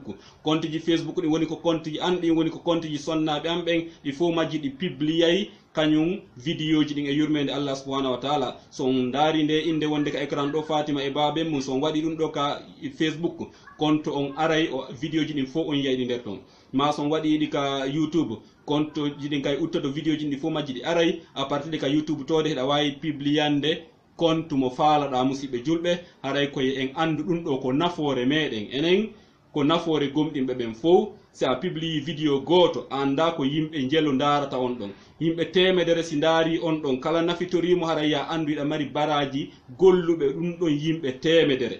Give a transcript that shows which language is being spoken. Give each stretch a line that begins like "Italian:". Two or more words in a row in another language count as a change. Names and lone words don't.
Fula: Compte ji Facebook ɗi woni ko compte ji an ɗin woni ko compte ji sonnaɓe an ɓen ɗi fof majji ɗi publiyay kañum vidéo ji ɗin e yurmede Allah
Arabic: سبحانه وتعالى.
Fula: So on daari nde inde wonde ka écran ɗo Fatima e baben mum, so on waɗi ɗum ɗo ka Facebook compte on aray o vidéo ji ɗin fof on yiyayɗi nder ton. Ma so on waɗi ɗi ka YouTube compte ji ɗin kay uttoto vidéo ji ɗin fof majji ɗi aray
French: à partir de
Fula: ka YouTube tode heɗa wawi publiyande compte mo faalaɗa musidɓe julɓe haray koye en andu ɗum ɗo ko nafoore meɗen enen ko nafoore gomɗinɓe ɓen fof. si a publie vidéo goto anda ko yimɓe jelo darata on ɗon, yimɓe temedere si daari on ɗon kala nafitorimo haray ya andu iɗa mari baraji golluɓe ɗum ɗon yimɓe temedere.